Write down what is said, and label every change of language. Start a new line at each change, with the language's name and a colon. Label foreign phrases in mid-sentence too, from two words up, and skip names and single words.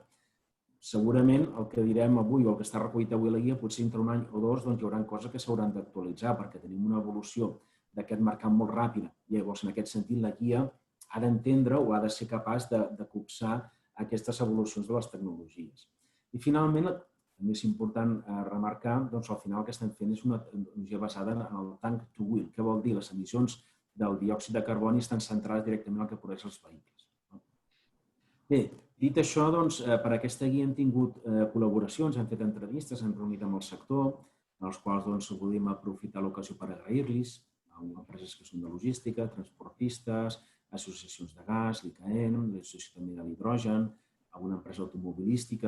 Catalan: Segurament el que direm avui o el que està recollit avui a la guia, potser entre un any o dos hi haurà coses que s'hauran d'actualitzar perquè tenim una evolució d'aquest mercat molt ràpida. Llavors, en aquest sentit, la guia ha d'entendre o ha de ser capaç de copsar aquestes evolucions de les tecnologies. I finalment, també és important remarcar, al final el que estem fent és una tecnologia basada en el
English: tank to wheel.
Catalan: Què vol dir? Les emissions del diòxid de carboni estan centrades directament al que produeix els vehicles. Bé, dit això, per aquesta guia hem tingut col·laboracions, hem fet entrevistes, hem reunit amb el sector, en els quals volíem aprofitar l'ocasió per agrair-los a empreses que són de logística, transportistes, associacions de gas, l'ICAEN, l'associació també de l'hidrogen, alguna empresa automobilística.